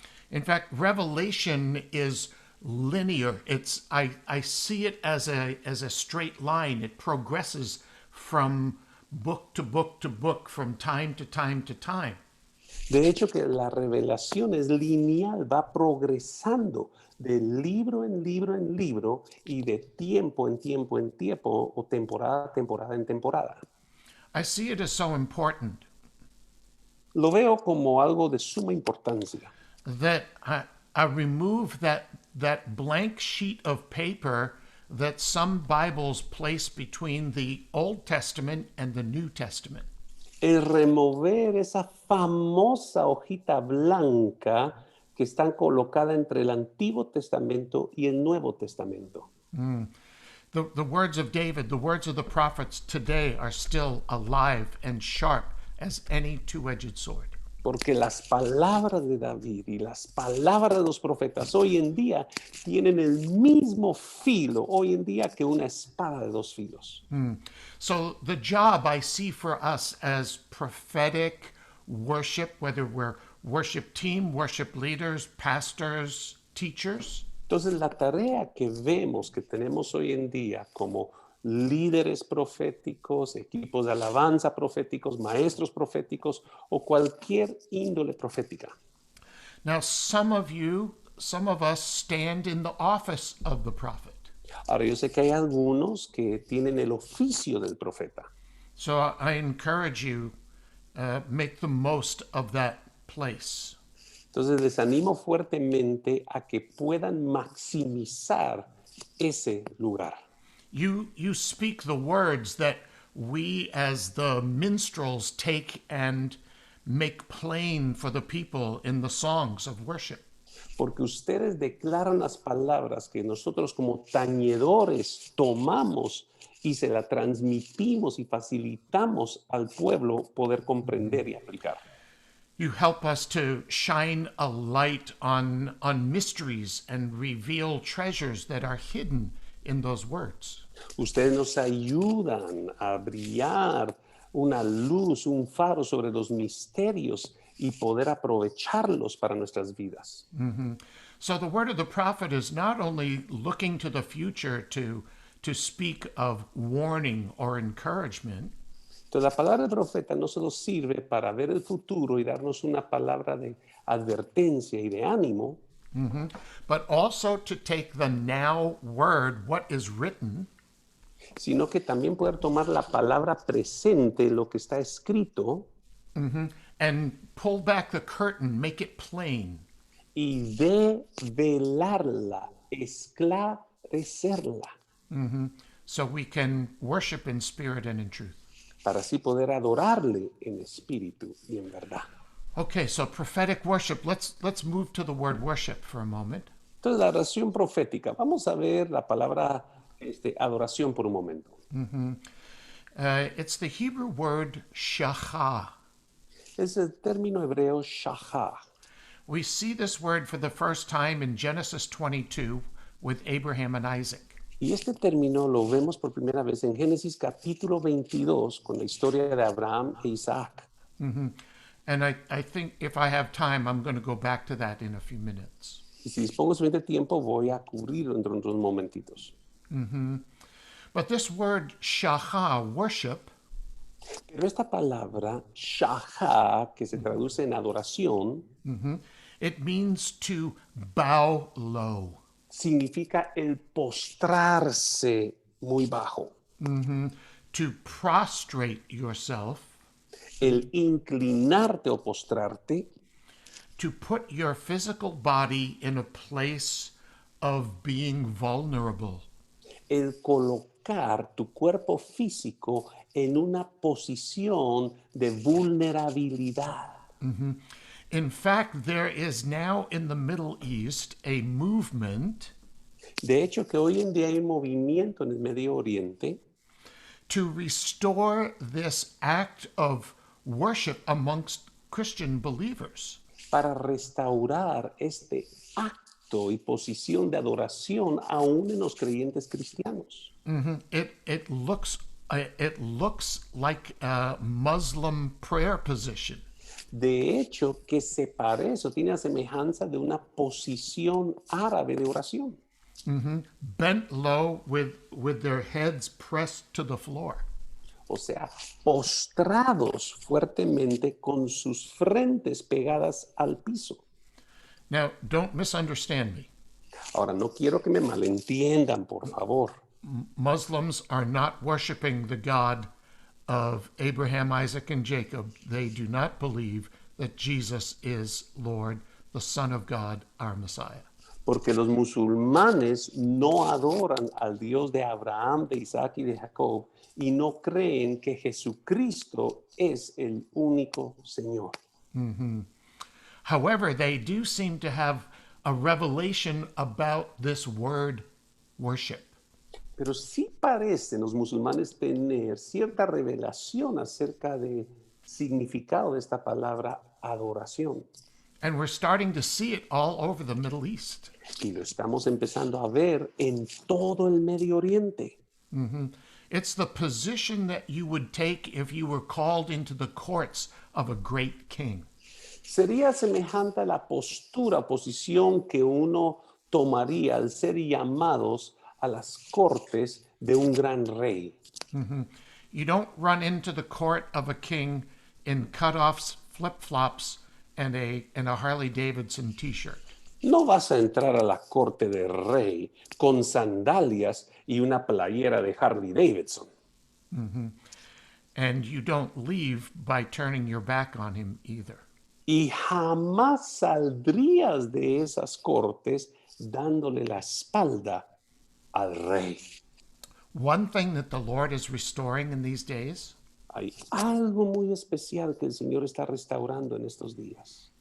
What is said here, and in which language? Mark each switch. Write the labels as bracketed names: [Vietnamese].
[English] In fact, Revelation is linear. I see it as a straight line. It progresses from book to book to book, from time to time to time. [Spanish] De hecho, que la revelación es lineal, va progresando de libro en libro en libro y de tiempo en tiempo en tiempo o temporada en temporada. [English] I see it as so important [Spanish] Lo veo como algo de suma importancia. [English] that I remove that blank sheet of paper that some Bibles place between the Old Testament and the New Testament. [Spanish] El remover esa famosa hojita blanca que está colocada entre el Antiguo Testamento y el Nuevo Testamento. [English] The words of David, the words of the prophets today are still alive and sharp as any two-edged sword. [Spanish] Porque las palabras de David y las palabras de los profetas hoy en día tienen el mismo filo hoy en día que una espada de 2 filos. [English] So the job I see for us as prophetic worship, whether we're worship team, worship leaders, pastors, teachers, [Spanish] Entonces la tarea que vemos que tenemos hoy en día como líderes proféticos, equipos de alabanza proféticos, maestros proféticos o cualquier índole profética. [English] Now, some of us stand in the office of the prophet. [Spanish] Ahora, yo sé que hay algunos que tienen el oficio del profeta. [English] So I encourage you, make the most of that place. [Spanish] Entonces les animo fuertemente a que puedan maximizar ese lugar. [English] You speak the words that we as the minstrels take and make plain for the people in the songs of worship. [Spanish] Porque ustedes declaran las palabras que nosotros como tañedores tomamos y se la transmitimos y facilitamos al pueblo poder comprender y aplicar. [English] You help us to shine a light on mysteries and reveal treasures that are hidden in those words. [Spanish] Ustedes nos ayudan a brillar una luz, un faro sobre los misterios y poder aprovecharlos para nuestras vidas. [English] So the word of the prophet is not only looking to the future to speak of warning or encouragement, [Spanish] Entonces la palabra del profeta no solo sirve para ver el futuro y darnos una palabra de advertencia y de ánimo, [English] but also to take the now word, what is written, [Spanish] sino que también poder tomar la palabra presente, lo que está escrito, [English] and pull back the curtain, make it plain. [Spanish] y develarla, esclarecerla, [English] So we can worship in spirit and in truth. [Spanish] para así poder adorarle en espíritu y en verdad. [English] Okay, so prophetic worship. Let's move to the word worship for a moment. [Spanish] Entonces, la adoración profética. Vamos a ver la palabra adoración por un momento. [English] It's the Hebrew word shachah. [Spanish] Es el término hebreo shachah. [English] We see this word for the first time in Genesis 22 with Abraham and Isaac. [Spanish] Y este término lo vemos por primera vez en Génesis capítulo 22 con la historia de Abraham e Isaac. [English] And I think if I have time, I'm going to go back to that in a few minutes. [Spanish] Y si dispongo suficiente tiempo, voy a cubrirlo dentro de unos momentitos. [English] But this word shachah, worship, [Spanish] Pero esta palabra, shachah, que se traduce en adoración, [English] it means to bow low. [Spanish] significa el postrarse muy bajo, [English] To prostrate yourself, [Spanish] el inclinarte o postrarte, [English] to put your physical body in a place of being vulnerable. [Spanish] el colocar tu cuerpo físico en una posición de vulnerabilidad. [English] In fact, there is now in the Middle East a movement [Spanish] De hecho, que hoy en día hay un movimiento en el Medio Oriente [English] to restore this act of worship amongst Christian believers. [Spanish] para restaurar este acto y posición de adoración aún en los creyentes cristianos. [English] It looks like a Muslim prayer position. [Spanish] De hecho, que se parece o tiene la semejanza de una posición árabe de oración. [English] Bent low with their heads pressed to the floor. [Spanish] O sea, postrados fuertemente con sus frentes pegadas al piso. [English] Now, don't misunderstand me. [Spanish] Ahora, no quiero que me malentiendan, por favor. [English] Muslims are not worshiping the God of Abraham, Isaac, and Jacob. They do not believe that Jesus is Lord, the Son of God, our Messiah. [Spanish] Porque los musulmanes no adoran al Dios de Abraham, de Isaac y de Jacob y no creen que Jesucristo es el único Señor. [English] However, they do seem to have a revelation about this word worship. [Spanish] Pero sí parecen los musulmanes tener cierta revelación acerca del significado de esta palabra adoración. [English] And we're starting to see it all over the Middle East. [Spanish] Y lo estamos empezando a ver en todo el Medio Oriente. [English] It's the position that you would take if you were called into the courts of a great king. [Spanish] Sería semejante a la postura, posición que uno tomaría al ser llamados a las cortes de un gran rey. [English] You don't run into the court of a king in cutoffs, flip-flops, and a Harley Davidson t-shirt. [Spanish] No vas a entrar a la corte del rey con sandalias y una playera de Harley Davidson. [English] And you don't leave by turning your back on him either. [Spanish] Y jamás saldrías de esas cortes dándole la espalda al rey. [English] One thing that the Lord is restoring in these days [Spanish] Hay algo muy especial que el Señor está restaurando en estos días.